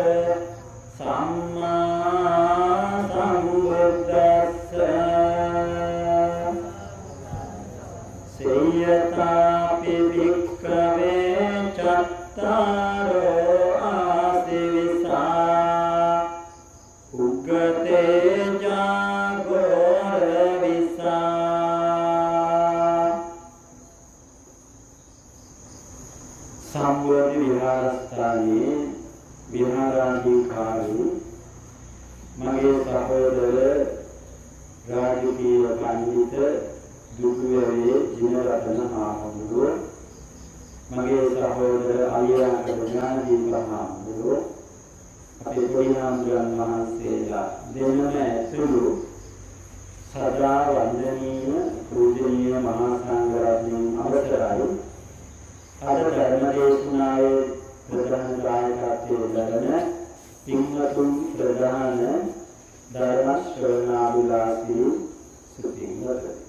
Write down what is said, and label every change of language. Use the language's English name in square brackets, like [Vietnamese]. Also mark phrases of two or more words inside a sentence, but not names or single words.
[Pali] සම්මා සම්බුද්දස්ස සේයතාපි වික්ඛවේ චත්තාරෝ ආසිවිසා උග්ගතේ ජාගෝර විසා සම්බෝධි විහාරස්ථානයේ [Sinhala] විහාරාධිකාරී මගේ සහෝදර රාජකීය පඬිත දුක්වැවේ ජිනරතන හාමුදුරුවෝ මගේ සහෝදර අලියාක ඥානදීප හාමුදුරුවෝ අපේ පොඩිහාමුදුරන් වහන්සේලා දෙන්නම ඇතුළු සදා වන්දනීය පූජනීය මහා සංඝරත්නයන් අවසරයි අද ධර්ම දේශනාවේ ප්‍රධාන දායකත්වයේ ලබන පින්වතුන් ප්‍රධාන ධර්ම ශ්‍රවණාභිලාෂී සුපින්වත